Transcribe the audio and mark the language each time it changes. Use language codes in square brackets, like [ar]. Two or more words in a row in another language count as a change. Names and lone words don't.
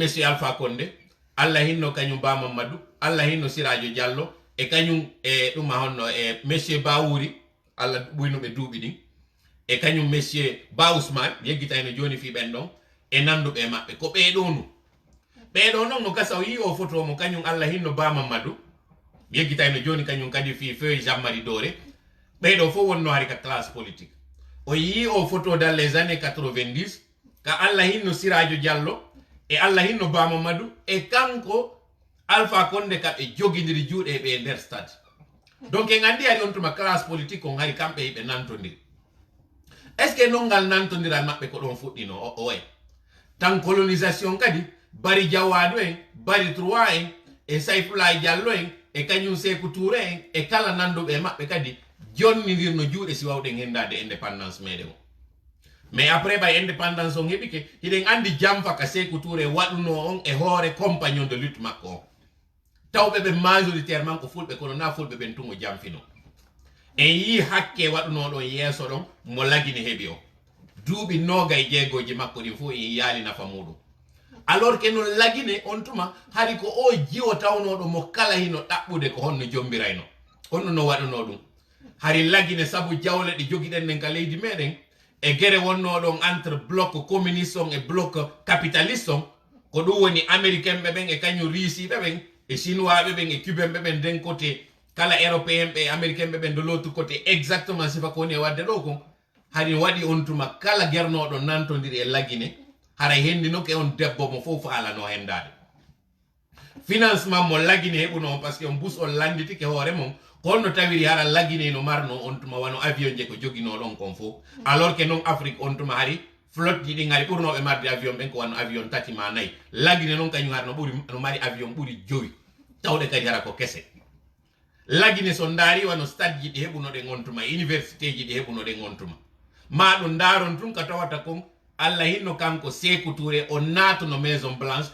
[ff] monsieur Alpha Condé alla hinno kañum Ba Mamadou alla hinno Siradio Diallo e kañum e dum honno e monsieur Bawouri alla buyno be duubi din e kañum monsieur Ba Ousmane yeggitayno joni fi ben don e nandube mabbe ko be donu be do non no kasaw yi o photo mo kañum alla hinno Ba Mamadou yeggitayno joni kañum kadi fi feu Jean-Marie Doré be do fo wonno hari ka [fr] classe politique [ff] o yi o photo [fr] dans les années 90 [ff] ka alla hinno Siradio Diallo e alla hinno Ba Mamadou e kanko Alpha Condé ka be jogindiri juude be der stade donc en andi ari on tuma [fr] classe politique [ff] on hari kambe be nantondiri [fr] est ce que [ff] non ngal nantondiral mabbe ko don fuddino o way tan colonisation kadi bari jawado en bari trois en e Saifullah Diallo en e kañum Sékou Touré en e kala nandobe mabbe kadi jonnidirno juude si wawde hendade indépendance meden [fr] mais après [ff] bay indépendance on hebi ke hiden andi jamfa ka Sékou Touré waduno on e hore [fr] compagnon de lutte [ff] makko tawbe be majoritairement ko fulbe kono na fulbe ben tungo jamfino e yi hakke waduno don yeso don mo lagini hebi o duubi nogay jeegoji makko di fu e yali na famudu [fr] alors que [ff] non lagine on tuma hari ko o jiwo tawno do mo kala hino dabbude ko honno jombirayno onno no waduno dum hari lagine sabu jawle di jogiden nen ka leydi meden e gere wonno don [fr] entre bloc communiste et bloc capitaliste [ff] ko do woni américain be ben e kanyu risi be ben e chinois be ben e cubain be ben den côté kala européen be américain be ben [fr] de l'autre côté exactement [ff] sifa ko ne wadde do ko hari wadi on tuma kala gerno do nantondiri e lagine hara hendi no ke on debbo mo fofu ala no hendade financement mo lagine hebuno [fr] parce que [ff] on bus on landiti ke hore mom kono tawiri hara lagine no marno on tuma wano avion je ko jogino don kon fo [fr] alors que [ff] non Afrique on tuma hari flotte di ngari burno be mardi avion ben ko wano avion tati ma nay lagine non kanyum harno buri no mari avion buri jowi tawde kadi hara ko kesse lagine so ndari wano stade ji di hebuno de ngontuma université ji di hebuno de ngontuma ma do ndaron tun ka tawata kon alla hinno kanko Sékou Touré o nato no Maison Blanche